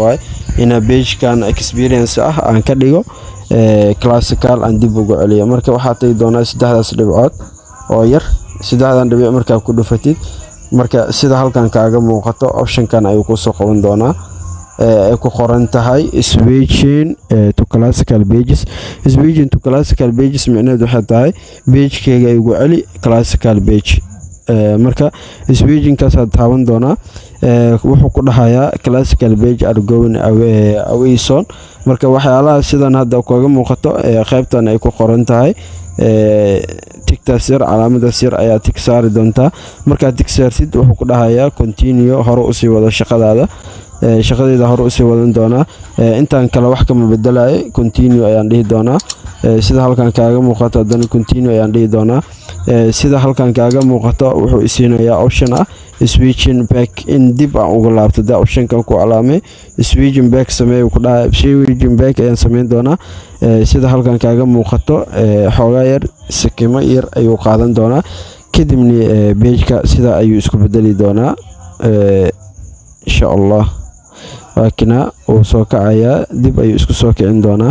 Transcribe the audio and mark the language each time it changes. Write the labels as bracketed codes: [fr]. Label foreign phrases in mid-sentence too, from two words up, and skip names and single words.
[so] waaye ina page-kan experience ah aan ka dhigo classical aan dib ugu celiyo marka waxa tay doonaa saddexdaas dhibcood oo yar saddexdan dhibic marka ku dhufatid marka sida halkan kaaga muuqato option-kan ayuu ku soo qaban doonaa ay ku qoran tahay [en] switching to classical pages [so] macnaheedu waxa tahay page-kayga igu celi [en] classical page [so] marka switching-kaas aad taaban doonaa wuxuu ku dhahayaa [en] classical page are going away soon [so] marka waxyaalaha sidan hadda kaga muuqato qaybtan ay ku qoran tahay tigtaas yar calaamadaas yar ayaa tig saari doontaa. markaad tig saartid wuxuu ku dhahayaa continue, hore usii wado shaqadaada. shaqadeeda hore usii wadan doonaa. intaan kale wax kama bedelayo, continue ayaan dhihi doonaa. sida halkan kaaga muuqato haddana continue ayaan dhihi doonaa. sida halkan kaaga muuqato wuxuu isiinayaa option ah [en] switching back, [so] in dib aan uga laabto. da optionkan ku calaamay [en] switching back [so] sameey ku dhahay, [en] switching back [so] ayaan sameyn doonaa. sida halkan kaaga muuqato xoogaa yar sakimo yar ayuu qaadan doonaa, kadibna page-ka sida ayuu isku bedeli doonaa [ar] إن شاء الله. [so] waakina uu soo kacayaa, dib ayuu isku soo kicin doonaa.